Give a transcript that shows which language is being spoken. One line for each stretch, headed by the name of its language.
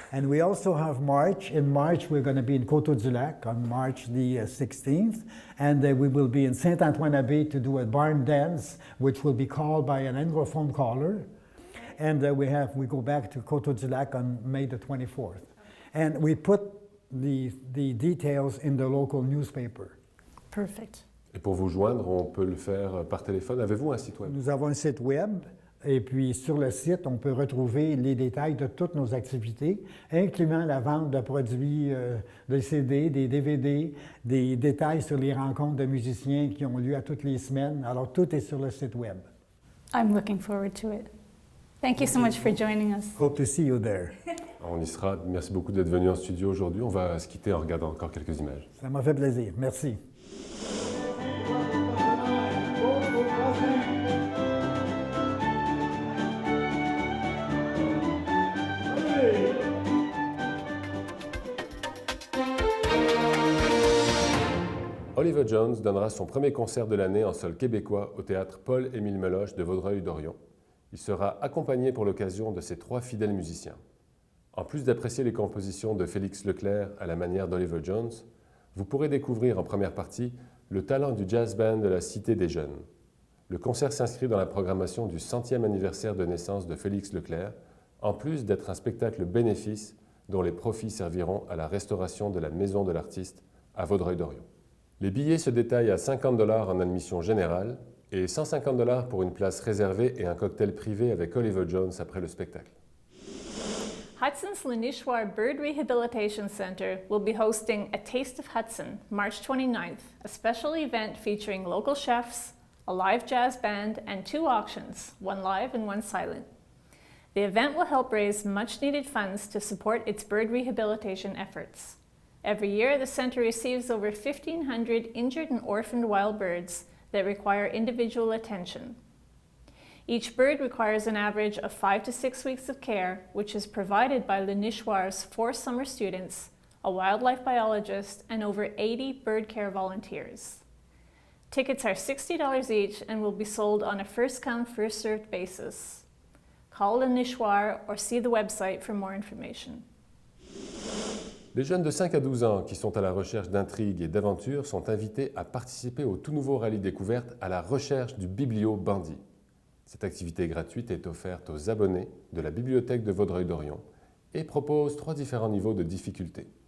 English: And we also have March. In March, we're going to be in Coteau-du-Lac on March the 16th, and we will be in Saint-Antoine-Abbé to do a barn dance, which will be called by an Anglophone caller. And we go back to Coteau-du-Lac on May the 24th. And we put the details in the local newspaper. Perfect.
French: Et pour vous joindre, on peut le faire par téléphone. Avez-vous un site web? Nous avons un site web. Et puis, sur le site, on peut retrouver les détails de toutes nos activités, incluant la vente de produits, des CD, des DVD, des détails sur les rencontres de musiciens qui ont lieu à toutes les semaines. Alors, tout est sur le site web.
English: I'm looking forward to it. Thank you so much for joining us. Hope to see you there.
French: On y sera. Merci beaucoup d'être venu en studio aujourd'hui. On va se quitter en regardant encore quelques images. Ça m'a fait plaisir. Merci. Oliver Jones donnera son premier concert de l'année en sol québécois au théâtre Paul-Émile Meloche de Vaudreuil-Dorion. Il sera accompagné pour l'occasion de ses 3 fidèles musiciens. En plus d'apprécier les compositions de Félix Leclerc à la manière d'Oliver Jones, vous pourrez découvrir en première partie le talent du jazz band de la Cité des Jeunes. Le concert s'inscrit dans la programmation du 100e anniversaire de naissance de Félix Leclerc, en plus d'être un spectacle bénéfice dont les profits serviront à la restauration de la maison de l'artiste à Vaudreuil-Dorion. Les billets se détaillent à 50 $ en admission générale et 150 $ pour une place réservée et un cocktail privé avec Oliver Jones après le spectacle.
English: Hudson's Lenishwar Bird Rehabilitation Center will be hosting a Taste of Hudson, March 29th, a special event featuring local chefs, a live jazz band, and 2 auctions, one live and one silent. The event will help raise much-needed funds to support its bird rehabilitation efforts. Every year, the center receives over 1,500 injured and orphaned wild birds that require individual attention. Each bird requires an average of 5 to 6 weeks of care, which is provided by Lenishwar's 4 summer students, a wildlife biologist, and over 80 bird care volunteers. Tickets are $60 each and will be sold on a first-come, first-served basis. Call Lenishwar or see the website for more information.
French: Les jeunes de 5 à 12 ans qui sont à la recherche d'intrigues et d'aventures sont invités à participer au tout nouveau rallye découverte à la recherche du Biblio Bandit. Cette activité gratuite est offerte aux abonnés de la Bibliothèque de Vaudreuil-Dorion et propose 3 différents niveaux de difficulté.